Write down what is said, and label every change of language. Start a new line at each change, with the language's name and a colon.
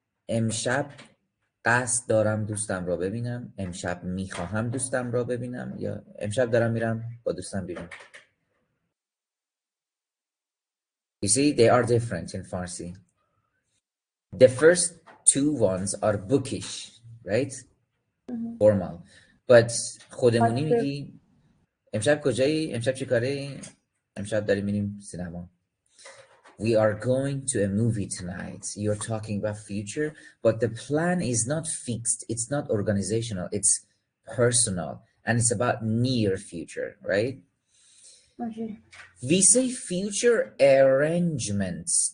Persian: امشب قصد دارم دوستم را ببینم، امشب میخواهم دوستم را ببینم، یا امشب دارم میرم با دوستم بیرون.
English: You see, they are different in Farsi. The first two ones are bookish, right? Formal. But
Persian: خودمونی میگی امشب کجایی؟ امشب چی کاره؟ امشب داریم میریم سینما.
English: We are going to a movie tonight. You're talking about future, but the plan is not fixed. It's not organizational. It's personal. And it's about near future, right? Okay. We say future arrangements.